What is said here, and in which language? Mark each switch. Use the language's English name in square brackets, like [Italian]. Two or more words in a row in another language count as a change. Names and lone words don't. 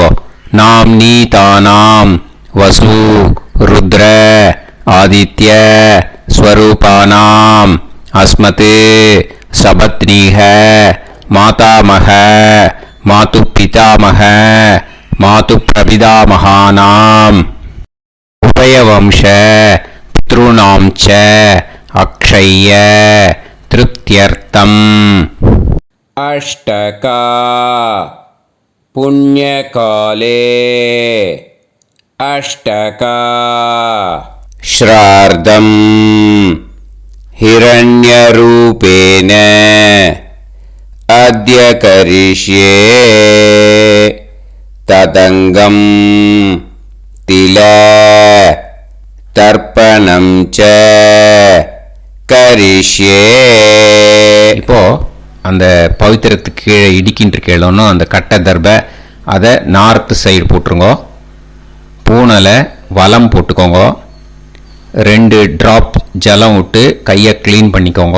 [Sanskrit] नाम्नीतानां वसु रुद्र आदित्य स्वरूपाणां अस्मत् सपत्नीक मातामह मातुः पितामह मातुः प्रपितामहानां उभयवंश पितॄणां च अक्षय्य तृप्त्यर्थम्. अष्टका पुण्यकाले अष्टका श्राद्धम् हिरण्यरूपेण अद्य करिष्ये तदङ्गं तिल तर्पणं च करिष्ये. [Tamil] இப்போ அந்த பவித்திரத்துக்கு கீழே இடிக்கின்ற கீழே அந்த கட்டை தர்பை அதை நார்த்து சைடு போட்டுருங்க. பூனலை வலம் போட்டுக்கோங்க. 2 டிராப் ஜலம் விட்டு கையை க்ளீன் பண்ணிக்கோங்க.